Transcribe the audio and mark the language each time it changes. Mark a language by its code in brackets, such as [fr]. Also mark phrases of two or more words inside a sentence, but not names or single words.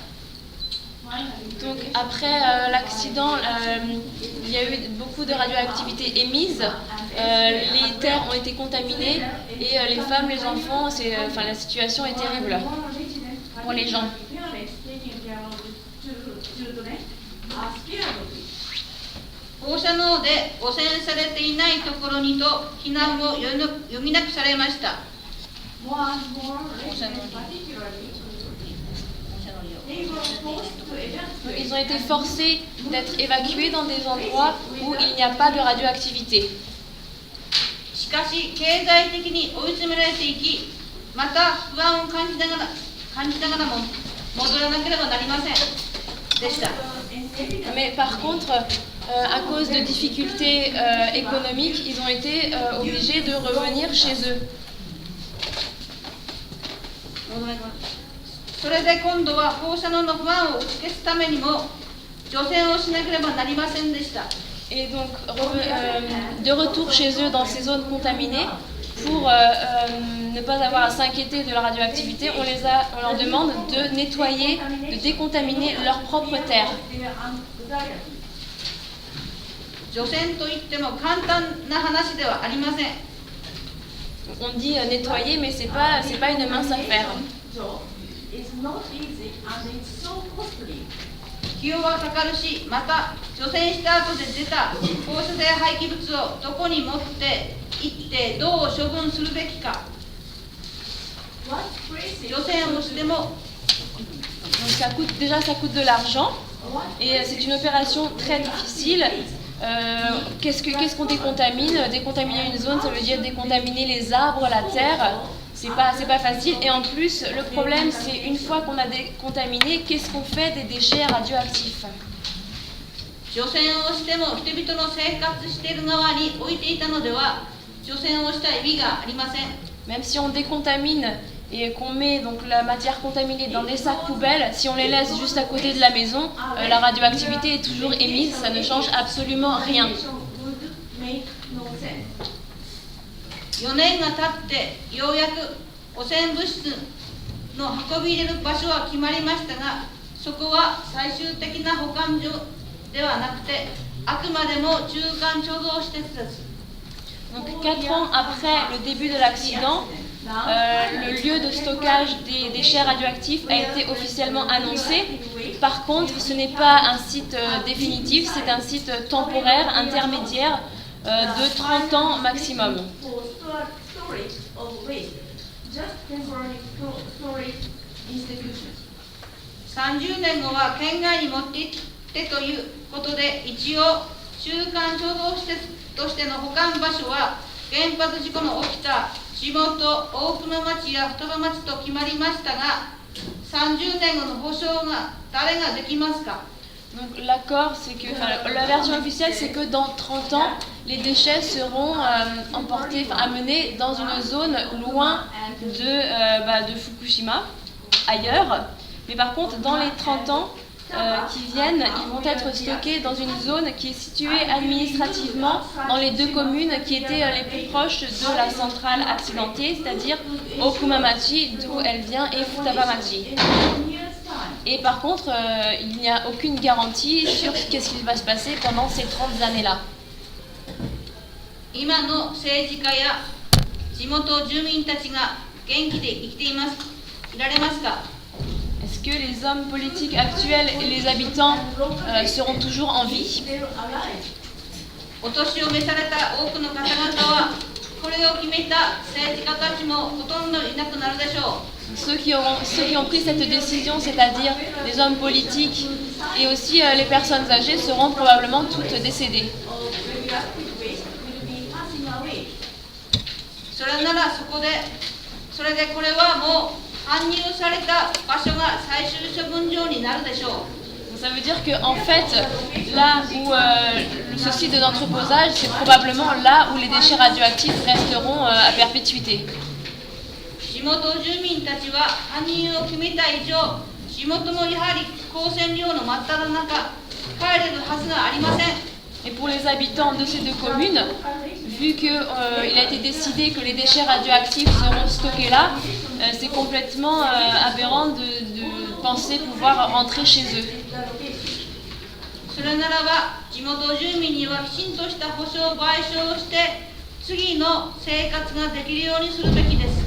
[fr] Donc après l'accident, il y a eu beaucoup de radioactivité émise, les terres ont été contaminées et les femmes, les enfants, la situation est terrible pour les gens. [ja] 放射能で汚染されていないところにと避難を余儀なくされました。 [fr] Ils ont été forcés d'être évacués dans des endroits où il n'y a pas de radioactivité. [ja] しかし経済的に追い詰められていき、また不安を感じながらも戻らなければなりませんでした。 [fr] Mais par contre, à cause de difficultés économiques, ils ont été obligés de revenir chez eux. [ja] それで今度は放射能の不安を消すためにも除染をしなければなりませんでした。 [fr] Et donc, de retour chez eux dans ces zones contaminées, pour ne pas avoir à s'inquiéter de la radioactivité, on leur demande de nettoyer, de décontaminer leur propre terre. [ja] 除染といっても簡単な話ではありません。 [fr] On dit nettoyer, mais c'est pas une mince affaire. [ja] 費用はかかるし、また除染した後で出た放射性廃棄物をどこに持って行ってどう処分するべきか。除染をしても [fr] Donc ça coûte de l'argent et c'est une opération très difficile. Qu'est-ce qu'on décontamine? Décontaminer une zone, ça veut dire décontaminer les arbres, la terre. C'est pas facile. Et en plus, le problème, c'est une fois qu'on a décontaminé, qu'est-ce qu'on fait des déchets radioactifs? [ja] 除染をしても人々の生活している側に置いていたのでは除染をした意味がありません。 [fr] Même si on décontamine et qu'on met donc la matière contaminée dans des sacs poubelles, si on les laisse juste à côté de la maison, la radioactivité est toujours émise, ça ne change absolument rien. [ja] 4 年が経ってようやく汚染物質の運び入れる場所は決まりましたが、そこは最終的な保管所ではなくてあくまでも中間貯蔵施設です。 [fr] Donc 4 ans après le début de l'accident, le lieu de stockage des déchets radioactifs a été officiellement annoncé. Par contre, ce n'est pas un site définitif, c'est un site temporaire, intermédiaire, de 30 ans maximum. [ja] 30 年後は県外に持って行ってということで、一応中間貯蔵施設としての保管場所は原発事故の起きた地元大熊町や双葉町と決まりましたが、30年後の保証が誰ができますか？ [fr] Donc l'accord, c'est que, la version officielle, c'est que dans 30 ans, les déchets seront emportés, amenés dans une zone loin de Fukushima, ailleurs. Mais par contre, dans les 30 ans qui viennent, ils vont être stockés dans une zone qui est située administrativement dans les 2 communes qui étaient les plus proches de la centrale accidentée, c'est-à-dire Okumamachi, d'où elle vient, et Futabamachi. Et par contre, il n'y a aucune garantie sur qu'est-ce qui va se passer pendant ces 30 années-là. [ja] 今の政治家や地元住民たちが元気で生きていられますか？ [fr] Est-ce que les hommes politiques actuels et les habitants seront toujours en vie? [ja] お年を召された多くの方々はこれを決めた政治家たちもほとんどいなくなるでしょう。 [fr] Ceux qui ont pris cette décision, c'est-à-dire les hommes politiques et aussi les personnes âgées, seront probablement toutes décédées. [ja] それならそれでこれはもう搬入された場所が最終処分場になるでしょう。 [fr] Ça veut dire qu'en fait, là où ce site d'entreposage, c'est probablement là où les déchets radioactifs resteront à perpétuité. [ja] 地元住民たちは搬入を決めた以上、地元もやはり光線量の真っ只中、帰れるはずがありません。 [fr] Et pour les habitants de ces 2 communes, vu qu'il a été décidé que les déchets radioactifs seront stockés là, c'est complètement aberrant de penser pouvoir rentrer chez eux. [ja] それならば地元住民にはきちんとした補償賠償をして次の生活ができるようにするべきです。